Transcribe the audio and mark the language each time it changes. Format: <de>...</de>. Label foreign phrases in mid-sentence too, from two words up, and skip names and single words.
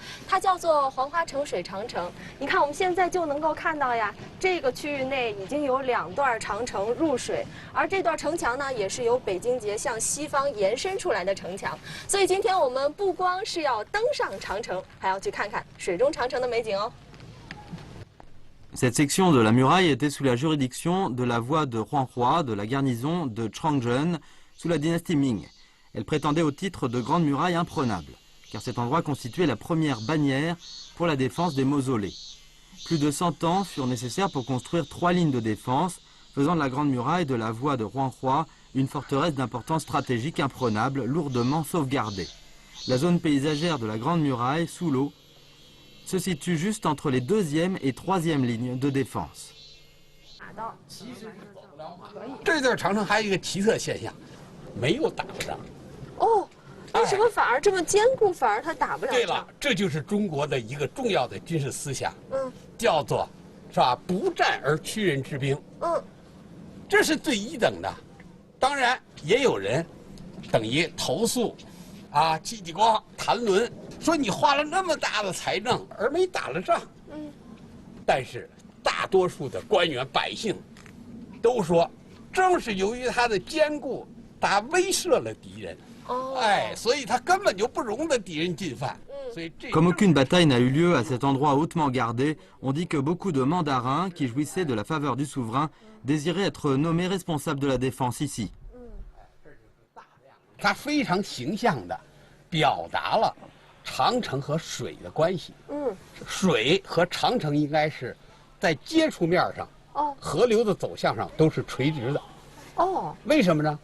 <zh>它叫做黄花城水长城。你看，我们现在就能够看到呀，这个区域内已经有2段长城入水，而这段城墙呢，也是由北京节向西方延伸出来的城墙。所以今天我们不光是要登上长城，还要去看看水中长城的美景哦。</zh> <fr>Cette section de la muraille était sous la juridiction de la voie de Huanghua de la garnison de Changzhen sous la dynastie Ming. Elle prétendait au titre de Grande Muraille imprenable, car cet endroit constituait la première bannière pour la défense des mausolées. Plus de 100 ans furent nécessaires pour construire 3 lignes de défense, faisant de la Grande Muraille de la voie de Huanghua une forteresse d'importance stratégique imprenable, lourdement sauvegardée. La zone paysagère de la Grande Muraille, sous l'eau, se situe juste entre les 2e et 3e lignes de défense.</fr> <zh>这段长城还有一个奇特现象，没有打过仗。哦，为什么反而这么坚固，反而它打不了仗？对了，这就是中国的一个重要的军事思想，叫做，是吧？不战而屈人之兵，这是最一等的。当然，也有人等于投诉，戚继光谈论。说你花了那么大的财政而没打了仗，但是大多数的官员百姓都说，正是由于他的坚固，他威慑了敌人，所以他根本就不容得敌人进犯。</zh> <fr>Comme aucune bataille n'a eu lieu à cet endroit hautement gardé, on dit que beaucoup de mandarins qui jouissaient de la faveur du souverain désiraient être nommés responsables de la défense ici.</fr> <zh>他非常形象地表达了 长城和水的关系，水和长城应该是在接触面上，河流的走向上都是垂直的，为什么呢？</zh>